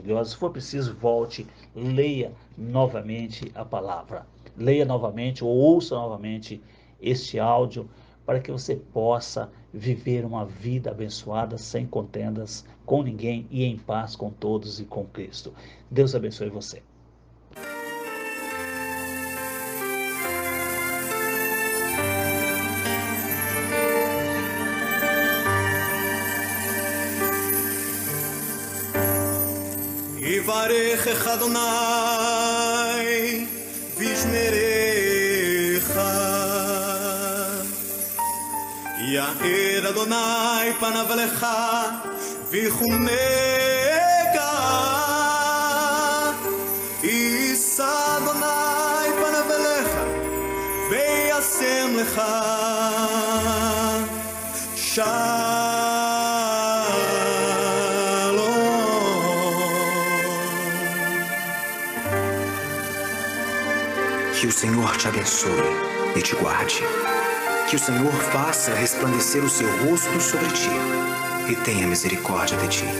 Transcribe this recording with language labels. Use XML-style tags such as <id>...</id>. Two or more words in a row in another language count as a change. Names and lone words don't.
<pt>Se for preciso, volte, leia novamente a palavra. Leia novamente ou ouça novamente este áudio para que você possa viver uma vida abençoada, sem contendas com ninguém e em paz com todos e com Cristo. Deus abençoe você.</pt> <he>יברכך אדוני וישמרך, יאר אדוני פניו אליך ויחונך, יישא אדוני פניו אליך וישם לך</he> <pt>Que o Senhor te abençoe e te guarde. Que o Senhor faça resplandecer o seu rosto sobre ti e tenha misericórdia de ti.</pt>